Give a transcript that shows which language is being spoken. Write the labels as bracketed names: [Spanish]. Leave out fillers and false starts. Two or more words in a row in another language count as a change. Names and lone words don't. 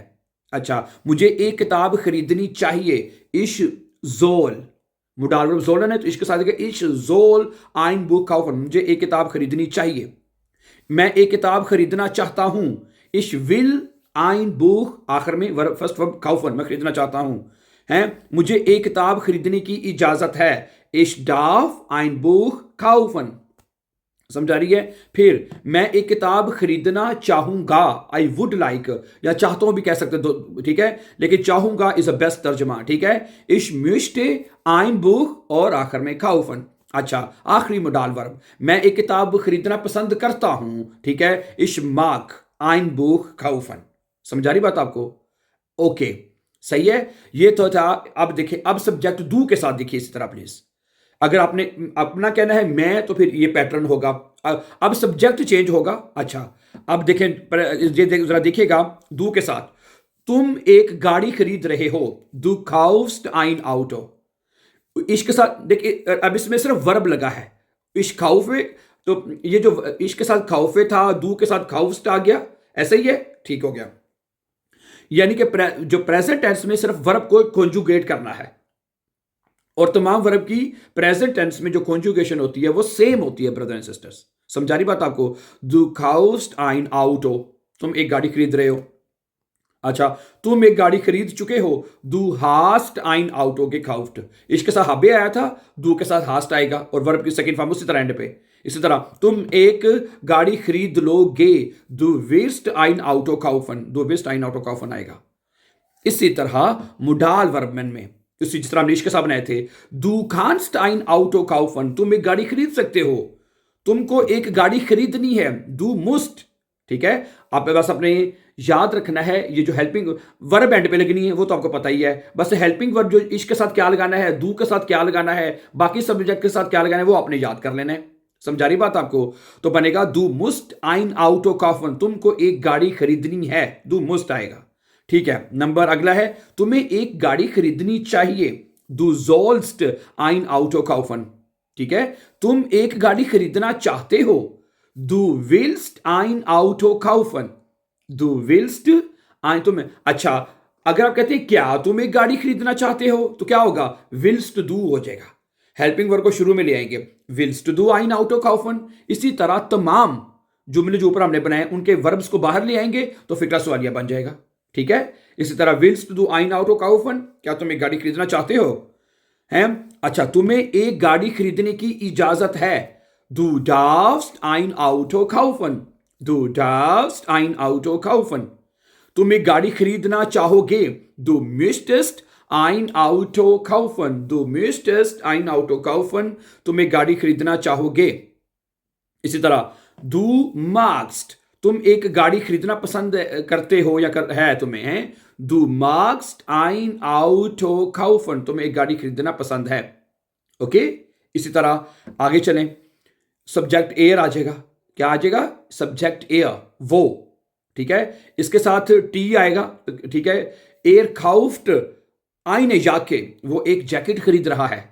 [Hindi] अच्छा, मुझे एक किताब खरीदनी चाहिए, [German] Ich soll, [English] modal verb [Hindi] जोलन है तो इसके साथ [German] Ich soll ein Buch kaufen, [Hindi] मुझे एक किताब खरीदनी चाहिए। मैं एक किताब खरीदना चाहता हूं, [German] Ich will ein Buch, [Hindi] आखिर में [English] verb first verb [Hindi] काउफन, मैं खरीदना चाहता हूं। हैं, मुझे एक किताब खरीदने की इजाजत है। [German] Ich darf ein Buch kaufen। [Hindi] समझ आ रही है? फिर मैं एक किताब खरीदना चाहूंगा, [English] I would like, [Hindi] या चाहता हूं भी कह सकते दो, ठीक है, लेकिन चाहूंगा [English] is a best [Hindi] तर्जमा, ठीक है। [German] Ich möchte ein Buch [Hindi] और आखिर में [German] kaufen। [Hindi] अच्छा, आखिरी [English] modal verb, [Hindi] मैं एक किताब खरीदना पसंद करता हूं, ठीक है। [German] Ich mag ein Buch kaufen। [Hindi] समझ आ रही बात आपको? ओके, सही है। ये तो था। अब देखिए, अब सब्जेक्ट डू के साथ देखिए इसी तरह प्लीज। अगर आपने अपना कहना है मैं, तो फिर ये पैटर्न होगा। अब सब्जेक्ट चेंज होगा। अच्छा, अब देखें, ये जरा देखिएगा डू के साथ। तुम एक गाड़ी खरीद रहे हो, [German] du kaufst ein Auto। [Hindi] इसके साथ देखिए, अब इसमें सिर्फ वर्ब लगा है, [German] Ich kaufe. [Hindi] तो ये जो इश्क के साथ खाउफे था, दू के साथ खाउफ्स्ट आ गया, ऐसा ही है, ठीक हो गया। यानी कि जो [English] present tense [Hindi] में सिर्फ वर्ब को कॉन्जुगेट करना है, और तमाम वर्ब की [English] present tense [Hindi] में जो कॉन्जुगेशन होती है वो सेम होती है [English] brother and sisters. [Hindi] समझा रही बात आपको? [German] Du kaufst ein Auto, [Hindi] तुम एक गाड़ी खरीद रहे हो। अच्छा, तुम एक गाड़ी खरीद चुके हो, [German] Du hast ein Auto gekauft। [Hindi] इसके साथ हबे आया था, दू के साथ हास्ट आएगा, और वर्ब की [English] second form [Hindi] उसी तरह एंड पे। इसी तरह तुम एक गाड़ी खरीद लोगे, [German] Du wirst ein Auto kaufen, Du wirst ein Auto kaufen आएगा। [Hindi] इसी तरह मुडाल वर्बमन में इसी जिस तरह हमने इसके साथ बनाए थे, [German] Du kannst ein Auto kaufen, [Hindi] तुम एक गाड़ी खरीद सकते हो, तुमको एक गाड़ी खरीदनी है, [German] Du musst। [Hindi] ठीक है, आप बस अपने याद रखना है, ये जो [English] helping verb [Hindi] एंड पे लगनी है वो तो आपको पता ही है। बस [English] helping verb [Hindi] जो इसके साथ क्या लगाना है, डू के साथ क्या लगाना है, बाकी सब्जेक्ट के साथ क्या लगाना है, वो आपने याद कर लेना है। समझा रही बात आपको? तो बनेगा [German] Du musst ein Auto kaufen, [Hindi] तुमको एक गाड़ी खरीदनी है, [German] Du musst आएगा। [Hindi] ठीक है, नंबर अगला है, तुम्हें एक गाड़ी खरीदनी चाहिए, [German] Du sollst ein Auto kaufen। [Hindi] ठीक है, तुम एक गाड़ी खरीदना चाहते हो, [German] Du willst ein Auto kaufen। Du willst ein, [Hindi] तुम, अच्छा, अगर आप कहते हैं क्या तुम एक गाड़ी खरीदना चाहते हो, तो क्या होगा? [German] willst du [Hindi] हो जाएगा। [English] helping verb [Hindi] को शुरू में ले आएंगे, [German] willst du ein Auto kaufen। [Hindi] इसी तरह तमाम जुमले जो ऊपर हमने बनाए उनके वर्ब्स को बाहर ले आएंगे तो फिक्रा सवालिया बन जाएगा। ठीक है, इसी तरह [German] willst du ein Auto kaufen, [Hindi] क्या तुम एक गाड़ी खरीदना चाहते हो, हैं? अच्छा, तुम्हें एक गाड़ी खरीदने की इजाजत है, [German] Du darfst ein Auto kaufen। Du darfst ein Auto kaufen। [Hindi] तुम एक गाड़ी खरीदना चाहोगे, [German] Du möchtest ein Auto kaufen। Du möchtest ein Auto kaufen। [Hindi] तुम एक गाड़ी खरीदना चाहोगे। इसी तरह [German] Du magst, [Hindi] तुम एक गाड़ी खरीदना पसंद करते हो या है तुम्हें, हैं? [German] Du magst ein Auto kaufen, [Hindi] तुम्हें एक गाड़ी खरीदना पसंद है। ओके, इसी तरह आगे चलें, सब्जेक्ट एयर आ जाएगा। क्या आ जाएगा? सब्जेक्ट एयर, वो। ठीक है, इसके साथ टी आएगा। ठीक है, [German] Er kauft eine Jacke, [Hindi] वो एक जैकेट खरीद रहा है।